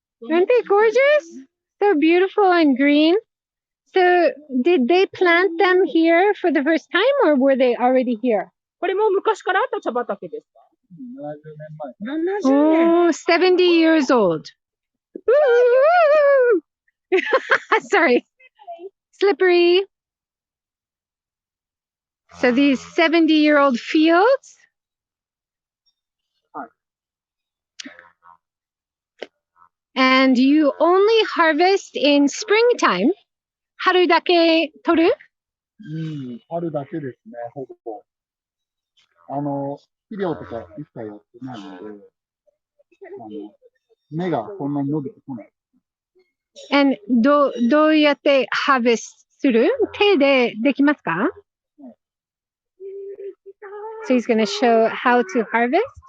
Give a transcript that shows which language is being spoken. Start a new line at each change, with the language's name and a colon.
English: Aren't they gorgeous? So beautiful and green. So did they plant them here for the first time or were they already here?
Japanese: これも昔からあった茶畑ですか 70年前。
English: Oh, 70 years old. Woo! Sorry. Slippery. So these 70-year-old fields. And you only harvest in springtime.
Japanese: 春だけ取る? 春だけですね、ほぼ。肥料とか一切やってないので、芽がそんなに伸びてこない。 And どうやってハーベストする？手でできますか？
English: So he's going to show how to harvest.